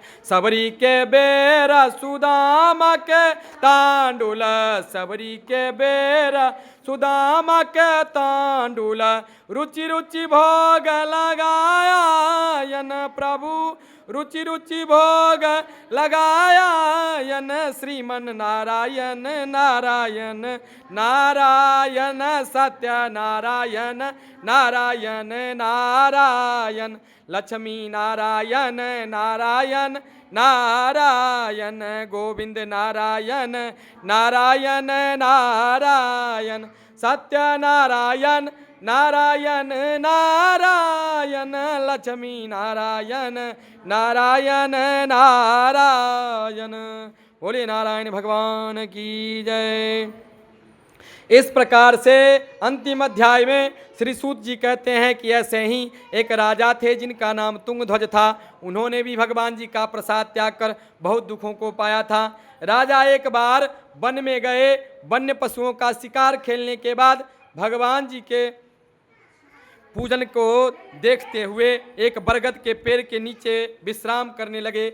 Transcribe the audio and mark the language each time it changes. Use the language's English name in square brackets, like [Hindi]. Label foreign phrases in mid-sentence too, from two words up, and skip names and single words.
[Hindi] सबरी के बेरा सुदामा के तांडुल, सबरी के बेरा सुदामा के तांडुल, रुचि रुचि भोग लगाया यन प्रभु, रुचि रुचि भोग लगाया यन श्रीमन नारायण नारायण नारायण सत्य नारायण नारायण नारायण, लक्ष्मी नारायण नारायण नारायण, गोविंद नारायण नारायण नारायण, सत्य नारायण नारायण नारायण, लक्ष्मी नारायण नारायण नारायण। बोले नारायण भगवान की जय। इस प्रकार से अंतिम अध्याय में श्री सूत जी कहते हैं कि ऐसे ही एक राजा थे जिनका नाम तुंगध्वज था। उन्होंने भी भगवान जी का प्रसाद त्याग कर बहुत दुखों को पाया था। राजा एक बार वन में गए, वन्य पशुओं का शिकार खेलने के बाद भगवान जी के पूजन को देखते हुए एक बरगद के पेड़ के नीचे विश्राम करने लगे।